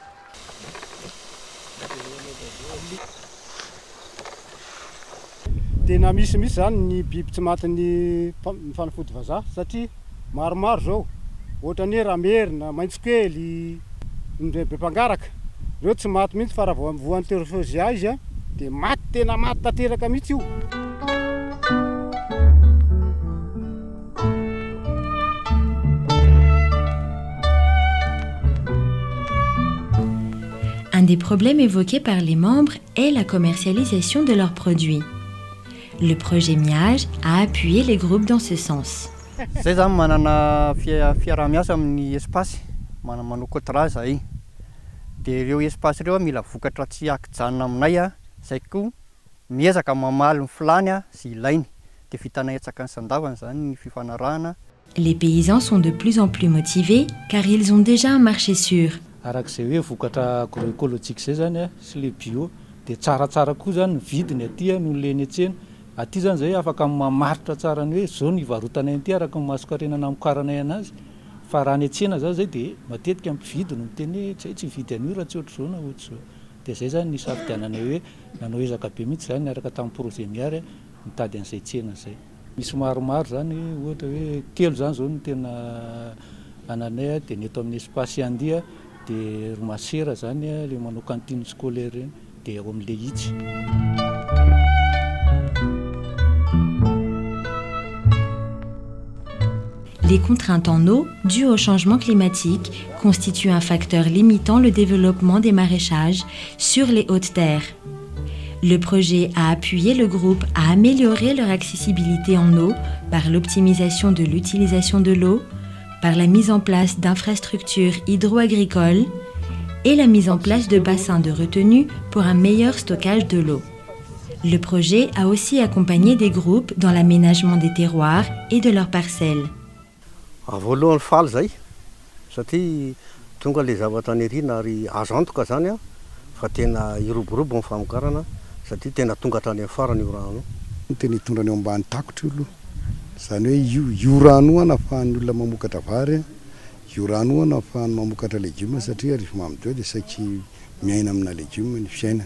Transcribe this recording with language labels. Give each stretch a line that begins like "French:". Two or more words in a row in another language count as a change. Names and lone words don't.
Malagasy: Tena misy zany ny biby tsy matin'ny fanafody vazaha satria maromaro zao ohatra ny ramerina, maitsikely, be mpangaraka reo tsy maty mihitsy fa raha voan'ny terfozia izy a de maty tena maty tanteraka mihitsy io.
French: Un des problèmes évoqués par les membres est la commercialisation de leurs produits. Le projet Miage a appuyé les groupes dans ce sens.
Malagasy: Zay zany manana fiarah-miasa amin'ny espace, manao contrat zay. De ireo espace ireo mila vokatra tsy akijanona aminay a, zay koa miezaka mamaly ny filany a sy ilainy. De vitanay etsaka ny sandavana zany ny fifanarahana.
French: Les paysans sont de plus en plus motivés car ils ont déjà un marché sûr.
Malagasy: Arak'izay hoe vokatra agroécologique zay zany a sy
French: le bio
Malagasy: de tsaratsara koa zany ny vidiny aty no leny antsena. Aty zany zay afaka mamaritra tsara ny hoe zao ny varotanay aty araka ny masokarenana amokaranay anazy. Fa raha ny antsena zao zay de matetika ampividy no miteny hoe tsy vidy an'io raha tsy ohatry zao na ohatry zao. De zay zany ny safidiananay hoe nanao ezaka be mihitsy zany araka tamin'ny projet miary mitady an'izay tsena zay. Misy maromaro zany ohatra hoe telo zany zao no tena ananay de ny eto amin'ny espace andia de romasera zany le manao
French: cantine scolaire
Malagasy: reny de ao amin'le hitsy.
French: Les contraintes en eau dues au changement climatique constituent un facteur limitant le développement des maraîchages sur les hautes terres. Le projet a appuyé le groupe à améliorer leur accessibilité en eau par l'optimisation de l'utilisation de l'eau, par la mise en place d'infrastructures hydro-agricoles et la mise en place de bassins de retenue pour un meilleur stockage de l'eau. Le projet a aussi accompagné des groupes dans l'aménagement des terroirs et de leurs parcelles.
Malagasy: Voalohany faly zay satria tonga le zavatra anirina ary azo antoka zany a fa tena iroborobo ny famokarana satria tena tonga hatrany amin'ny farany io rano. Tena hitondrany ao ambany takotra io aloha zany hoe io rano io nahafahan'ny olona mamokatra vary, io rano io nahafahany mamokatra legioma satria rehefa mamideo dia saky miaina amina legioma ny fiainana.